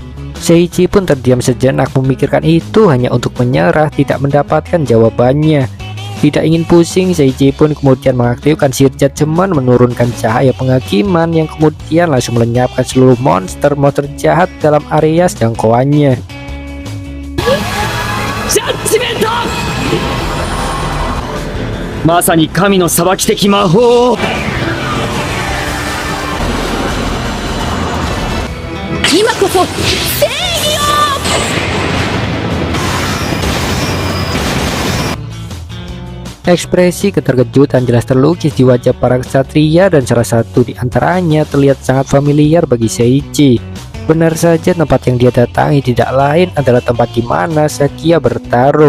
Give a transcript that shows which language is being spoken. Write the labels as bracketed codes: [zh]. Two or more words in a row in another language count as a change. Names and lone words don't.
[id] Seiichi pun terdiam sejenak memikirkan itu hanya untuk menyerah, tidak mendapatkan jawabannya. Tidak ingin pusing, Seiichi pun kemudian mengaktifkan sihir judgment menurunkan cahaya penghakiman yang kemudian langsung melenyapkan seluruh monster-monster jahat dalam area jangkauannya. [ja] まさに神の裁き的魔法。今こそ正義を。 [id] Ekspresi keterkejutan jelas terlukis di wajah para ksatria dan salah satu di antaranya terlihat sangat familiar bagi Seiichi. Benar saja tempat yang dia datangi tidak lain adalah tempat di mana Sakia bertarung.